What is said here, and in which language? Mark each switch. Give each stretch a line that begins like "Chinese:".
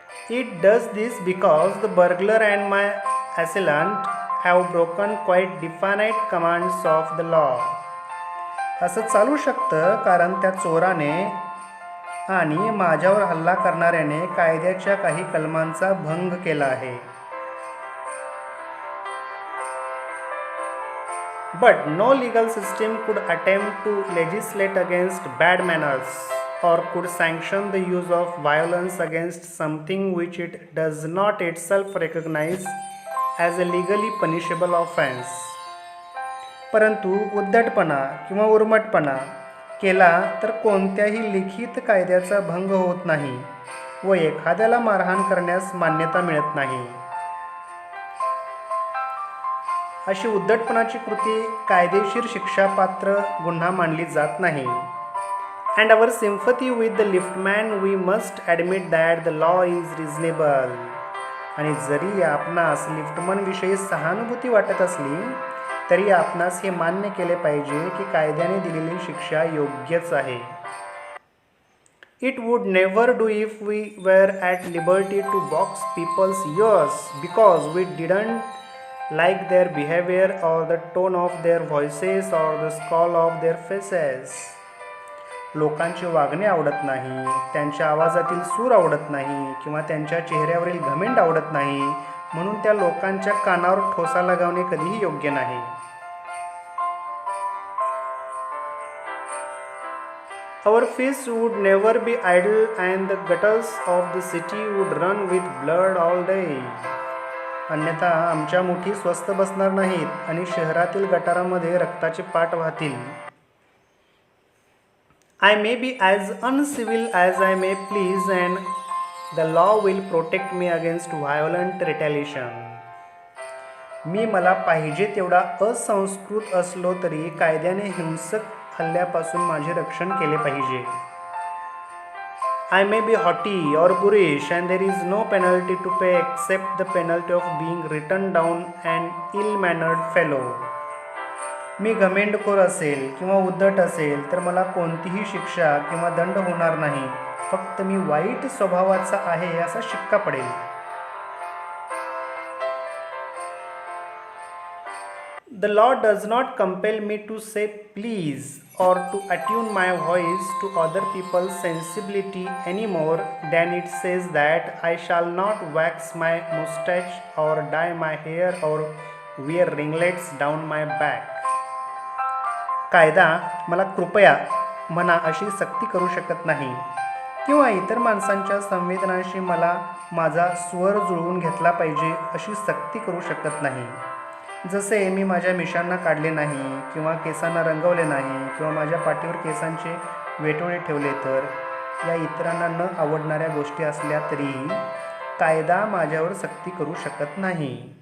English: It does this because the burglar and my assailant have broken quite definite commands of the law.
Marathi: असं चालू शकतं कारण त्या चोराने आणि माझ्यावर हल्ला करणाऱ्याने कायद्याच्या काही कलमांचा भंग केला आहे.
English: But no legal system could attempt to legislate against bad manners or could sanction the use of violence against something which it does not itself recognize as a legally punishable offense.
Marathi: परंतु उद्धटपणा किंवा उर्मटपणा केला तर कोणत्याही लिखित कायद्याचा भंग होत नाही व एखाद्याला मारहाण करण्यास मान्यता मिळत नाही. अशी उद्धटपणाची कृती कायदेशीर शिक्षापात्र गुन्हा मानली जात नाही.
English: And our sympathy with the liftman we must admit that the law is reasonable.
Marathi: आणि जरी आपणास लिफ्टमनविषयी सहानुभूती वाटत असली तरी आपणास हे मान्य केले पाहिजे की कायद्याने दिलेली शिक्षा योग्यच आहे.
English: It would never do if we were at liberty to box people's ears because we didn't like their behavior or the tone of their voices or the scowl of their faces.
Marathi: लोकांचे वागणे आवडत नाही, त्यांच्या आवाजातील सूर आवडत नाही किंवा त्यांच्या चेहऱ्यावरील घमेंड आवडत नाही, म्हणून त्या लोकांच्या कानावर ठोसा लगावणे कधीही योग्य नाही.
English: Our fists would never be idle and the gutters of the city would run with blood all day.
Marathi: अन्यथा आमच्या मुठी स्वस्थ बसणार नाहीत आणि शहरातील गटारामध्ये रक्ताचे पाट वाहतील.
English: I may be as uncivil as I may please and the law will protect me against violent retaliation.
Marathi: मी मला पाहिजे तेवढा असंस्कृत असलो तरी कायद्याने हिंसक हल्ल्यापासून माझे रक्षण केले पाहिजे.
English: I may be haughty or boorish and there is no penalty to pay except the penalty of being written down an ill-mannered fellow.
Marathi: मी घमेंडखोर असेल किंवा उद्धट असेल तर मला कोणतीही शिक्षा किंवा दंड होणार नाही, फक्त मी वाईट स्वभावाचा आहे असा शिक्का पडेल.
English: The law does not compel me to say please or to attune my voice to other people's sensibility any more than it says that I shall not wax my mustache or dye my hair or wear ringlets down my back.
Marathi: कायदा मला कृपया म्हणा अशी सक्ती करू शकत नाही किंवा इतर माणसांच्या संवेदनांशी मला माझा स्वर जुळवून घेतला पाहिजे अशी सक्ती करू शकत नाही. जसे मी माझ्या मिशांना काढले नाही किंवा केसांना रंगवले नाही किंवा माझ्या पाठीवर केसांचे वेटोळे ठेवले, तर या इतरांना न आवडणाऱ्या गोष्टी असल्या तरीही कायदा माझ्यावर सक्ती करू शकत नाही.